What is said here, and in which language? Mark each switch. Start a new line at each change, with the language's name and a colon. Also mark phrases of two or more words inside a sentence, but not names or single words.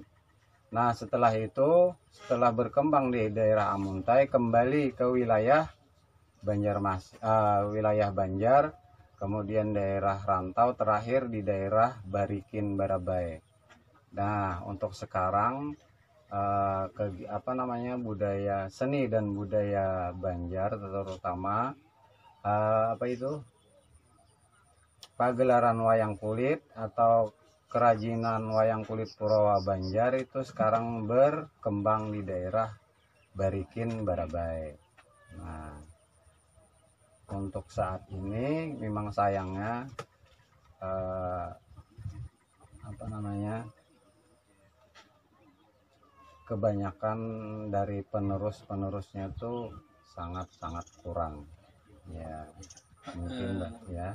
Indonesian: Nah, setelah itu, setelah berkembang di daerah Amuntai, kembali ke wilayah wilayah Banjar, kemudian daerah rantau, terakhir di daerah Barikin Barabai. Nah, untuk sekarang budaya seni dan budaya Banjar, terutama pagelaran wayang kulit atau kerajinan wayang kulit Purawa Banjar itu sekarang berkembang di daerah Barikin Barabai. Nah, untuk saat ini memang sayangnya kebanyakan dari penerusnya itu sangat kurang ya, mungkin Mbak ya.